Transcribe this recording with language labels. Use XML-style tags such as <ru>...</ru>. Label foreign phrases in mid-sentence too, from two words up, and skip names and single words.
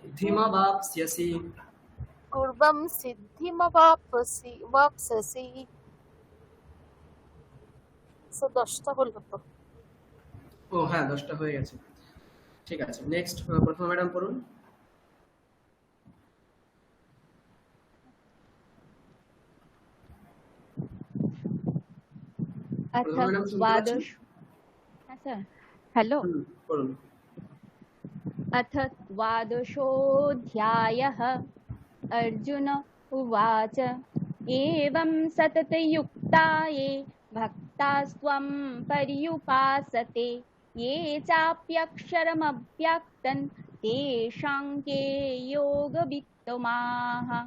<sa>सिद्धिमवाप्स्यसि।</sa> <bn>সো 10টা হলো তো। ও হ্যাঁ, 10টা হয়ে গেছে। ঠিক আছে, নেক্সট প্রথমে ম্যাডাম পড়ুন।</bn> <sa>अथ</sa> <bn>প্রথমে ম্যাডাম শুনতে পাচ্ছেন? द्वादश হ্যাঁ স্যার হ্যালো পড়ুন।</bn> <sa>अथ द्वादशोऽध्यायः अर्जुन उवाच एवं सततयुक्ता ये भक्तास्त्वं पर्युपासते ये चाप्यक्षरमव्यक्तं तेषां के योगवित्तमाः</sa>